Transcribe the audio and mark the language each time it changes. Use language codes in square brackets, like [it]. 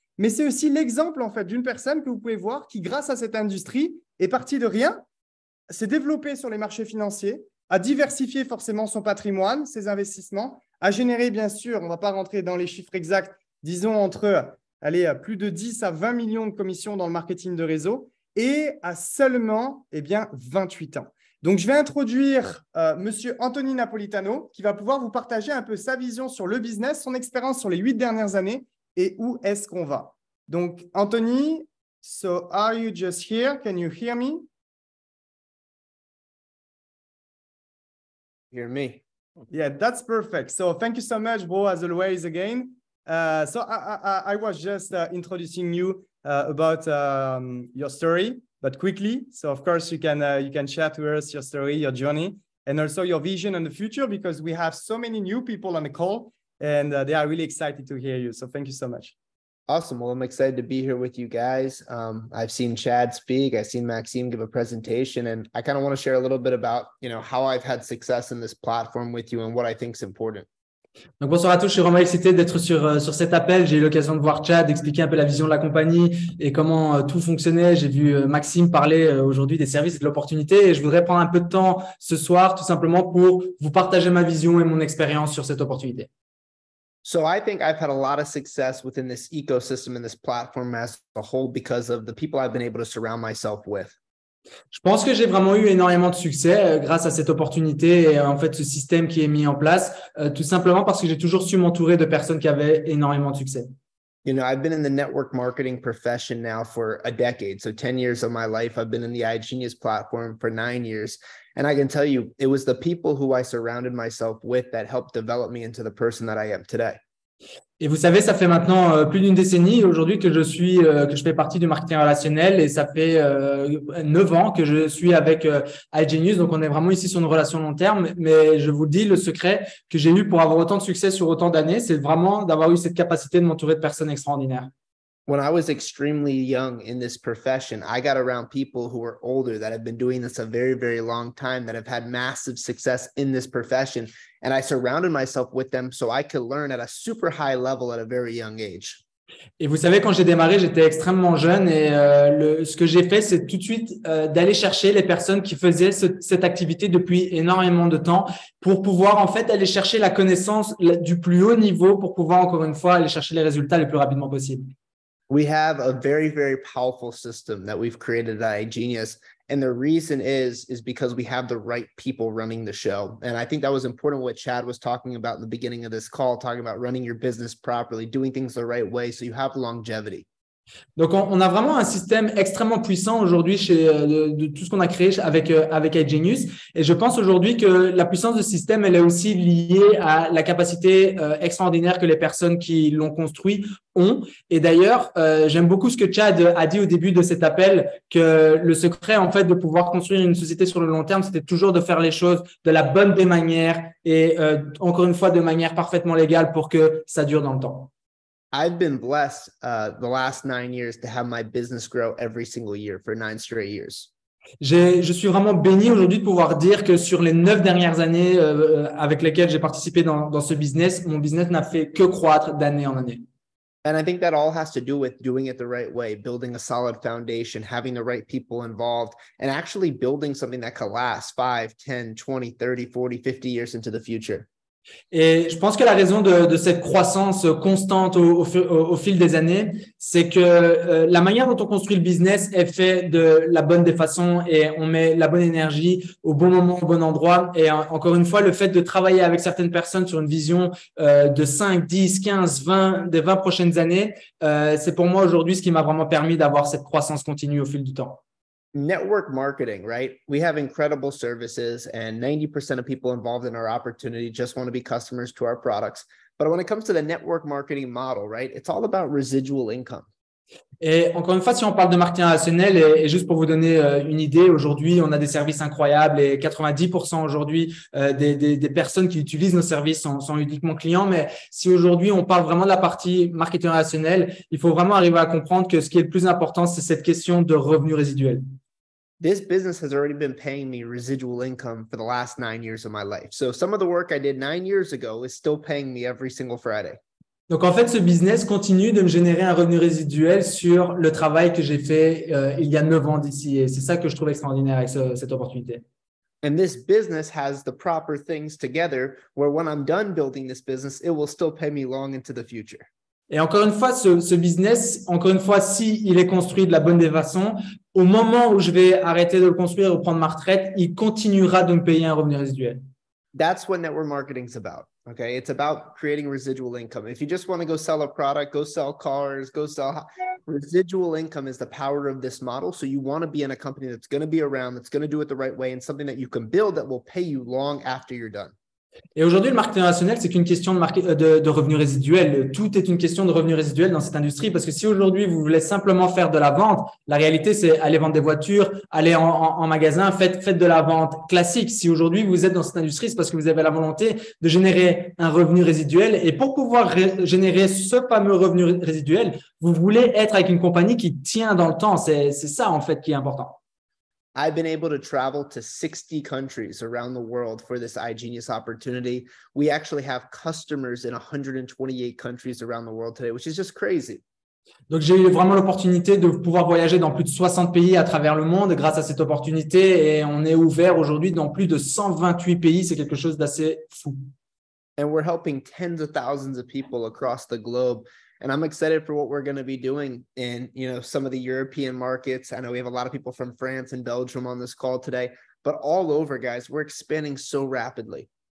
[fr] Mais c'est aussi l'exemple en fait d'une personne que vous pouvez voir qui, grâce à cette industrie, est partie de rien, s'est développée sur les marchés financiers, a diversifié forcément son patrimoine, ses investissements, a généré bien sûr, on ne va pas rentrer dans les chiffres exacts, disons entre plus de 10 à 20 millions de commissions dans le marketing de réseau et à seulement 28 ans. Donc, je vais introduire Monsieur Anthony Napolitano qui va pouvoir vous partager un peu sa vision sur le business, son expérience sur les 8 dernières années et où est-ce qu'on va. Donc, [en] Anthony, so are you just here? Can you hear me? Hear me? Yeah, that's perfect. So thank you so much, bro, as always, again. So I was just introducing you about your story, but quickly. So of course you can share to us your story, your journey, and also your vision in the future, because we have so many new people on the call, and they are really excited to hear you. So thank you so much. Awesome. Well, I'm excited to be here with you guys. I've seen Chad speak. I've seen Maxime give a presentation, and I kind of want to share a little bit about, how I've had success in this platform with you and what I think is important. [fr] Donc bonsoir à tous, je suis vraiment excité d'être sur cet appel. J'ai eu l'occasion de voir Chad expliquer un peu la vision de la compagnie et comment tout fonctionnait. J'ai vu Maxime parler aujourd'hui des services et de l'opportunité et je voudrais prendre un peu de temps ce soir tout simplement pour vous partager ma vision et mon expérience sur cette opportunité. [en] So I think I've had a lot of success within this ecosystem and this platform as a whole because of the people I've been able to surround myself with. [fr] Je pense que j'ai vraiment eu énormément de succès grâce à cette opportunité et en fait ce système qui est mis en place, tout simplement parce que j'ai toujours su m'entourer de personnes qui avaient énormément de succès. [en] I've been in the network marketing profession now for a decade. So 10 years of my life, I've been in the iGenius platform for 9 years. And I can tell you, it was the people who I surrounded myself with that helped develop me into the person that I am today. [fr] Et vous savez, ça fait maintenant plus d'une décennie aujourd'hui que je fais partie du marketing relationnel et ça fait 9 ans que je suis avec iGenius. Donc, on est vraiment ici sur une relation long terme. Mais je vous dis, le secret que j'ai eu pour avoir autant de succès sur autant d'années, c'est vraiment d'avoir eu cette capacité de m'entourer de personnes extraordinaires. [en] When I was extremely young in this profession, I got around people who were older that have been doing this a very, very long time, that have had massive success in this profession. And I surrounded myself with them so I could learn at a super high level at a very young age. [fr] Et vous savez, quand j'ai démarré, j'étais extrêmement jeune et ce que j'ai fait, c'est tout de suite d'aller chercher les personnes qui faisaient cette activité depuis énormément de temps pour pouvoir en fait aller chercher la connaissance du plus haut niveau pour pouvoir encore une fois aller chercher les résultats le plus rapidement possible. [en] We have a very, very powerful system that we've created at iGenius. And the reason is because we have the right people running the show. And I think that was important what Chad was talking about in the beginning of this call, talking about running your business properly, doing things the right way so you have longevity. [fr] Donc, on a vraiment un système extrêmement puissant aujourd'hui de tout ce qu'on a créé avec iGenius. Et je pense aujourd'hui que la puissance de ce système, elle est aussi liée à la capacité extraordinaire que les personnes qui l'ont construit ont. Et d'ailleurs, j'aime beaucoup ce que Chad a dit au début de cet appel, que le secret, en fait, de pouvoir construire une société sur le long terme, c'était toujours de faire les choses de la bonne des manières et encore une fois, de manière parfaitement légale pour que ça dure dans le temps. [en] I've been blessed the last 9 years to have my business grow every single year for 9 straight years. [fr] Je suis vraiment béni aujourd'hui de pouvoir dire que sur les 9 dernières années avec lesquelles j'ai participé dans ce business, mon business n'a fait que croître d'année en année. [en] And I think that all has to do with doing it the right way, building a solid foundation, having the right people involved, and actually building something that can last 5, 10, 20, 30, 40, 50 years into the future. [fr] Et je pense que la raison de cette croissance constante au fil des années, c'est que la manière dont on construit le business est fait de la bonne des façons et on met la bonne énergie au bon moment, au bon endroit. Et encore une fois, le fait de travailler avec certaines personnes sur une vision de 5, 10, 15, 20, des 20 prochaines années, c'est pour moi aujourd'hui ce qui m'a vraiment permis d'avoir cette croissance continue au fil du temps. [en] Network marketing, right? We have incredible services and 90% of people involved in our opportunity just want to be customers to our products. But when it comes to the network marketing model, right, it's all about residual income. [fr] Et encore une fois, si on parle de marketing relationnel, et juste pour vous donner une idée, aujourd'hui, on a des services incroyables et 90% aujourd'hui des personnes qui utilisent nos services sont uniquement clients. Mais si aujourd'hui, on parle vraiment de la partie marketing relationnel, il faut vraiment arriver à comprendre que ce qui est le plus important, c'est cette question de revenus résiduels. [en] This business has already been paying me residual income for the last 9 years of my life. So some of the work I did 9 years ago is still paying me every single Friday. [fr] Donc, en fait, ce business continue de me générer un revenu résiduel sur le travail que j'ai fait il y a 9 ans d'ici. Et c'est ça que je trouve extraordinaire avec cette opportunité. [en] And this business has the proper things together where when I'm done building this business, it will still pay me long into the future. [fr] Et encore une fois, ce business, encore une fois, s'il est construit de la bonne façon, au moment où je vais arrêter de le construire ou prendre ma retraite, il continuera de me payer un revenu résiduel. [en] That's what network marketing is about. Okay. It's about creating residual income. If you just want to go sell a product, go sell cars, go sell residual income is the power of this model. So you want to be in a company that's going to be around, that's going to do it the right way, and something that you can build that will pay you long after you're done. [fr] Et aujourd'hui, le marketing relationnel, c'est qu'une question de revenus résiduels. Tout est une question de revenus résiduels dans cette industrie parce que si aujourd'hui, vous voulez simplement faire de la vente, la réalité, c'est aller vendre des voitures, aller en magasin, faites de la vente classique. Si aujourd'hui, vous êtes dans cette industrie, c'est parce que vous avez la volonté de générer un revenu résiduel. Et pour pouvoir générer ce fameux revenu résiduel, vous voulez être avec une compagnie qui tient dans le temps. C'est ça, en fait, qui est important. [en] I've been able to travel to 60 countries around the world for this iGenius opportunity. We actually have customers in 128 countries around the world today, which is just crazy. [fr] Donc, j'ai eu vraiment l'opportunité de pouvoir voyager dans plus de 60 pays à travers le monde grâce à cette opportunité et on est ouvert aujourd'hui dans plus de 128 pays. C'est quelque chose d'assez fou. [en] And we're helping tens of thousands of people across the globe. And I'm excited for what we're going to be doing in, some of the European markets. I know we have a lot of people from France and Belgium on this call today, but all over, guys, we're expanding so rapidly.